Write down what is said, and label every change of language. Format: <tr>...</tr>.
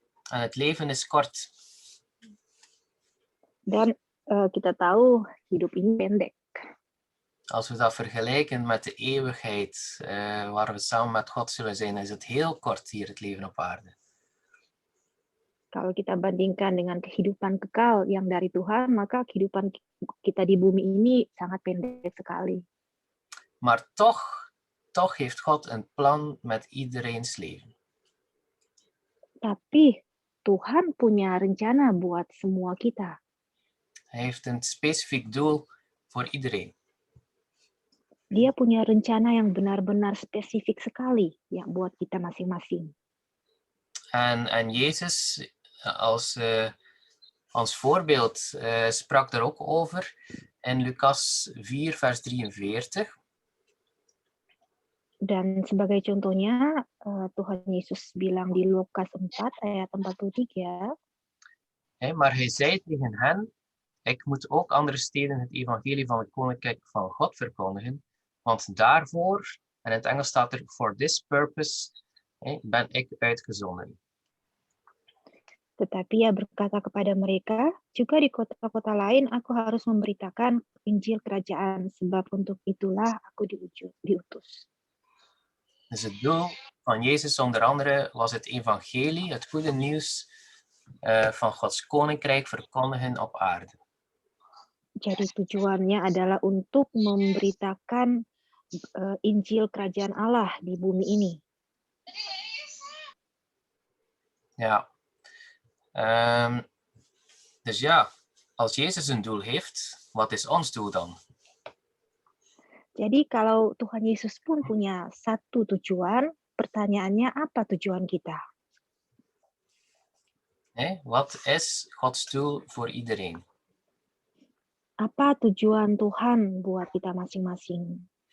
<nl>En het leven is kort.</nl> <id>Dan kita tahu hidup ini pendek.</id> <nl>Als we dat vergelijken met de eeuwigheid, waar we samen met God zullen zijn, is het heel kort hier het leven op aarde.</nl> <id>Kalau kita bandingkan dengan kehidupan kekal yang dari Tuhan, maka kehidupan kita di bumi ini sangat pendek sekali.</id> <nl>Maar toch heeft God een plan met iedereen's leven.</nl> <id>Tapi Tuhan punya rencana buat semua kita.</id> <nl>Hij heeft een specifiek doel voor iedereen.</nl> <id>Dia punya rencana yang benar-benar spesifik sekali ya buat kita masing-masing.</id> <nl>En Jezus als voorbeeld sprak daar ook over in Lucas 4 vers 43.</nl> <id>Dan sebagai contohnya Tuhan Yesus bilang di Lukas 4 ayat 43.</id> <nl>Maar hij zei tegen hen, ik moet ook andere steden het evangelie van het koninkrijk van God verkondigen, want daarvoor, en in het Engels staat er</nl> <en>for this purpose,</en> <nl>ben ik uitgezonden.</nl> <id>Tetapi ia berkata kepada mereka, juga di kota-kota lain aku harus memberitakan Injil Kerajaan, sebab untuk itulah aku diutus.</id> <nl>Dus het doel van Jezus onder andere was het evangelie, het goede nieuws van Gods koninkrijk verkondigen op aarde.</nl> <id>Jadi tujuannya adalah untuk memberitakan Injil Kerajaan Allah di bumi ini.</id> <nl>Ja. Dus ja, als Jezus een doel heeft, wat is ons doel dan?</nl> <id>Jadi kalau Tuhan Yesus pun punya satu tujuan, pertanyaannya apa tujuan kita?</id> <nl>Wat is Gods doel voor iedereen?</nl> <id>Apa tujuan Tuhan buat kita masing-masing?</id>